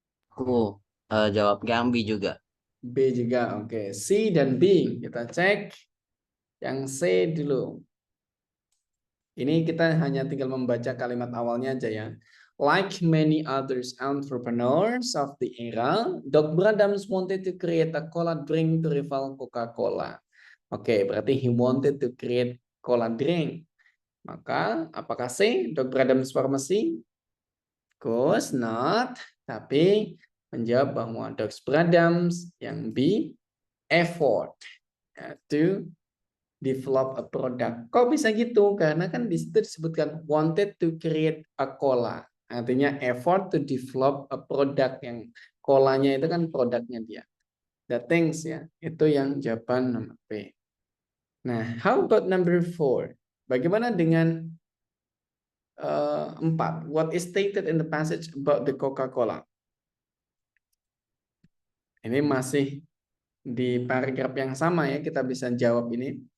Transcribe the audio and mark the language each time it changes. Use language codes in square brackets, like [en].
[id] Aku jawab Gambi juga. B juga, oke. C dan B, kita cek. Yang C dulu. Ini kita hanya tinggal membaca kalimat awalnya aja ya. [en] Like many others entrepreneurs of the era, Doc Bradams wanted to create a cola drink to rival Coca-Cola. [id] Oke, berarti [en] he wanted to create cola drink. [id] Maka apakah C, Doc Bradams Pharmacy? Course not, tapi menjawab bahwa Doc Bradams yang B, [en] effort to develop a product. [id] Kok bisa gitu? Karena kan di situ disebutkan [en] wanted to create a cola. [id] Artinya effort to develop a product, yang kolanya itu kan produknya dia. The things ya. Itu yang jawaban nomor B. [en] Nah, how about number 4? [id] Bagaimana dengan 4? [en] What is stated in the passage about the Coca-Cola? [id] Ini masih di paragraf yang sama ya, kita bisa jawab ini.